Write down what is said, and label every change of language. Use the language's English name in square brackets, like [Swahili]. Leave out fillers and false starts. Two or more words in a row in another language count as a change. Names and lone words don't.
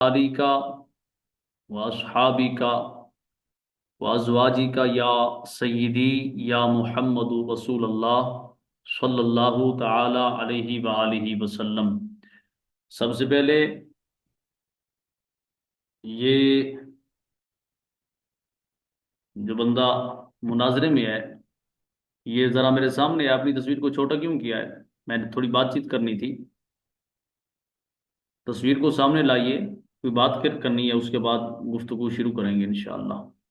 [Arabic] آلك وأصحابك وأزواجك يا سيدي يا محمد رسول الله صلى الله تعالى عليه وآله وسلم. [Urdu] سب سے پہلے یہ جو بندہ مناظرے میں ہے، یہ ذرا میرے سامنے ہے. اپنی تصویر کو چھوٹا کیوں کیا ہے؟ میں نے تھوڑی بات چیت کرنی تھی۔ تصویر کو سامنے لائیے، کوئی بات کر کرنی ہے، اس کے بعد گفتگو شروع کریں گے ان شاء اللہ.